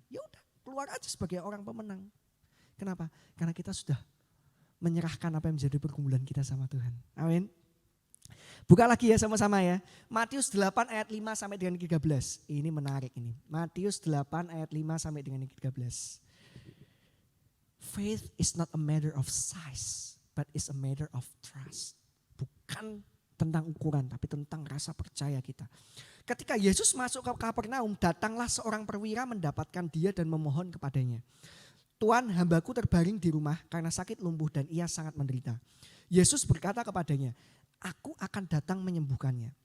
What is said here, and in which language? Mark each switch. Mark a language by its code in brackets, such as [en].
[id] Ya udah, keluar aja sebagai orang pemenang. Kenapa? Karena kita sudah menyerahkan apa yang menjadi pergumulan kita sama Tuhan. Amin. Buka lagi ya sama-sama ya. Matius 8 ayat 5 sampai dengan 13. Ini menarik ini. Matius 8 ayat 5 sampai dengan 13. [en] Faith is not a matter of size, but is a matter of trust. [id] Bukan tentang ukuran, tapi tentang rasa percaya kita. Ketika Yesus masuk ke Kapernaum, datanglah seorang perwira mendapatkan dia dan memohon kepadanya. Tuan, hambaku terbaring di rumah karena sakit lumpuh dan ia sangat menderita. Yesus berkata kepadanya, aku akan datang menyembuhkannya.